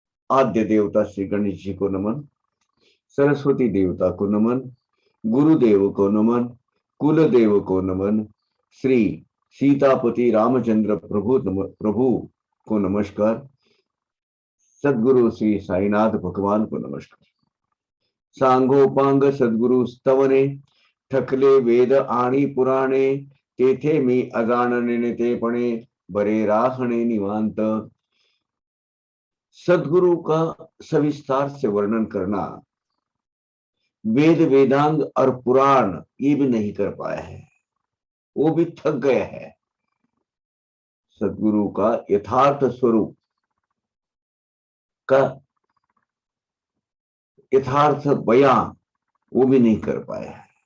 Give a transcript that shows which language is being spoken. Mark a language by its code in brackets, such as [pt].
[hi] आद्य देवता श्री गणेश जी को नमन। सरस्वती देवता को नमन। गुरुदेव को नमन। कुलदेव को नमन। श्री सीतापति रामचंद्र प्रभु को नमस्कार। सद्गुरु श्री साईनाथ भगवान को नमस्कार। [mr] सांगोपांग सद्गुरु स्तवने ठकले वेद आणि पुराणे तेथे मी अजाणने ते पणे बरे राहणे निवांत। [hi] सद्गुरु का सविस्तार से वर्णन करना वेद वेदांग और पुराण ये भी नहीं कर पाया है, वो भी थक गया है। सद्गुरु का यथार्थ स्वरूप का यथार्थ बयान वो भी नहीं कर पाया है।